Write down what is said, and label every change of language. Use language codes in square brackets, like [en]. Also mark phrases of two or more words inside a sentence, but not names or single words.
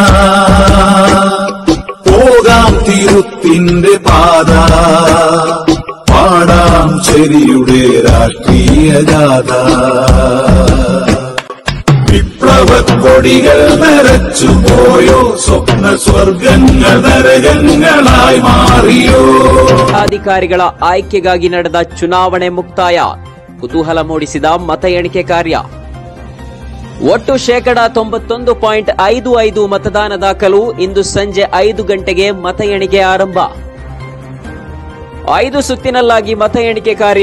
[ml] പോകാം തിരുത്തിന്റെ പാത, പാടാം ശരിയുടെ രാഷ്ട്രീയ ഗാഥ. വിപ്ലവക്കൊടികൾ നിറച്ചുപോയോ, സ്വപ്ന സ്വർഗങ്ങൾ നരകങ്ങളായി മാറിയോ. [kn] ಅಧಿಕಾರಿಗಳ ಆಯ್ಕೆಗಾಗಿ ನಡೆದ ಚುನಾವಣೆ ಮುಕ್ತಾಯ, ಕುತೂಹಲ ಮೂಡಿಸಿದ ಮತ ಎಣಿಕೆ ಕಾರ್ಯ. ಒಟ್ಟು 91.55% ಮತದಾನ ದಾಖಲು. ಇಂದು ಸಂಜೆ 5 ಗಂಟೆಗೆ ಮತ ಎಣಿಕೆ ಆರಂಭ. 5 ಸುತ್ತಿನಲ್ಲಾಗಿ ಮತ ಎಣಿಕೆ ಕಾರ್ಯ.